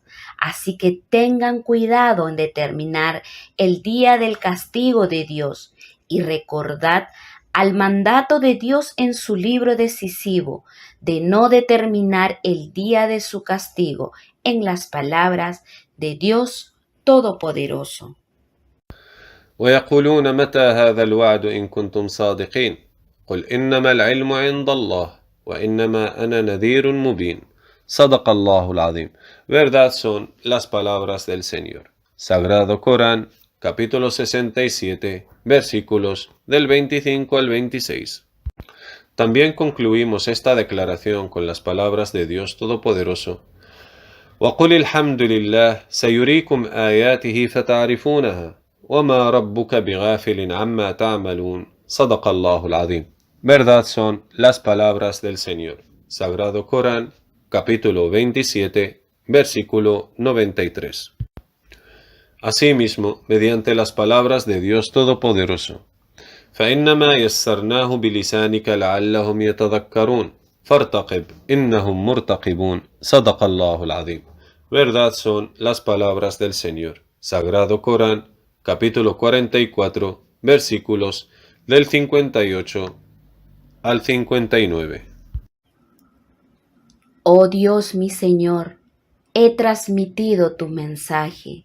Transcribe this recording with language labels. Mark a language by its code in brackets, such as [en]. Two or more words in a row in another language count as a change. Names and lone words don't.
[es] Así que tengan cuidado en determinar el día del castigo de Dios y recordad al mandato de Dios en su libro decisivo de no determinar el día de su castigo en las palabras de Dios Todopoderoso. [ar] ويقولون متى هذا الوعد إن كنتم صادقين قل إنما العلم عند الله وإنما أنا نذير مبين صدق الله العظيم. [es] Verdad son las palabras del Señor. Sagrado Corán, capítulo 67, versículos del 25 al 26. También concluimos esta declaración con las palabras de Dios Todopoderoso. [ar] وقل الحمد لله سيريكم آياته فتعرفونها وما ربك بغافل عما تعملون صدق الله العظيم. [es] Verdad son las palabras del Señor. Sagrado Corán, capítulo 27, versículo 93. Asimismo, mediante las palabras de Dios Todopoderoso. [ar] فإنما يسرناه بلسانك لعلهم يتذكرون فارتقب إنهم مرتقبون صدق الله العظيم. [es] Verdad son las palabras del Señor. Sagrado Corán, capítulo 44, versículos del 58 al 59. Oh Dios mi Señor, he transmitido tu mensaje.